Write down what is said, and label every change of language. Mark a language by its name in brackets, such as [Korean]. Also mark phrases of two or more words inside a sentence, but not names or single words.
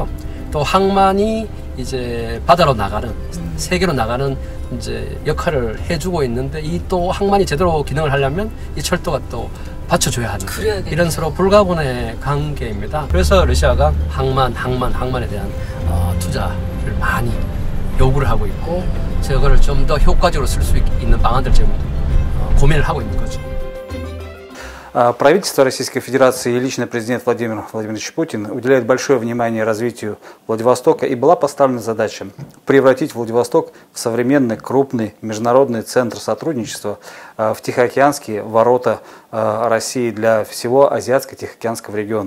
[Korean] 또 항만이 이제 바다로 나가는, 세계로 나가는 이제 역할을 해주고 있는데, 이 또 항만이 제대로 기능을 하려면 이 철도가 또 받쳐줘야 하는 이런 서로 불가분의 관계입니다. 그래서 러시아가 항만에 대한 투자를 많이 요구를 하고 있고, 저거를 좀 더 효과적으로 쓸 수 있는 방안들 지금 고민을 하고 있는 거죠. [Russian] Правительство Российской Федерации и лично президент Владимир Владимирович Путин уделяет большое внимание развитию Владивостока, и была поставлена задача превратить Владивосток в современный, крупный международный центр сотрудничества в Тихоокеанские ворота России для всего Азиатско-Тихоокеанского региона.